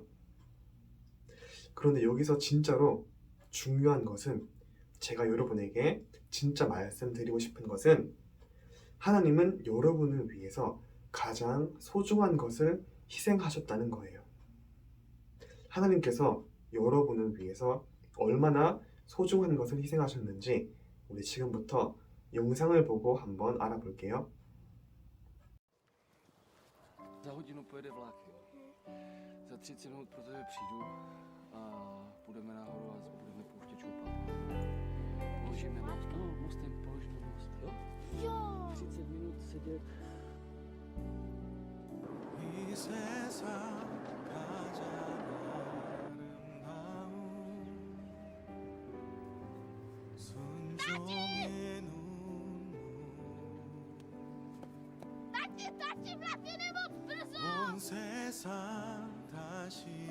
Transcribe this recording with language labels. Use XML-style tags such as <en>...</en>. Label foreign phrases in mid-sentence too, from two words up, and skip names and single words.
<ko>그런데 여기서 진짜로 중요한 것은, 제가 여러분에게 진짜 말씀드리고 싶은 것은, 하나님은 여러분을 위해서 가장 소중한 것을 희생하셨다는 거예요. 하나님께서 여러분을 위해서 얼마나 소중한 것을 희생하셨는지 우리 지금부터 영상을 보고 한번 알아볼게요.</ko> <cs>Za hodinu pojede vlak, jo. Za 30 minut pro tebe přijdu a půjdeme nahoru a budeme pouštět šoupat. Položíme most, no, mostem položíme most, jo? Jo! 30 minut sedět.</cs> <ko>이 세상 가장 아름다운 순종의 눈물 온 세상 다시</ko>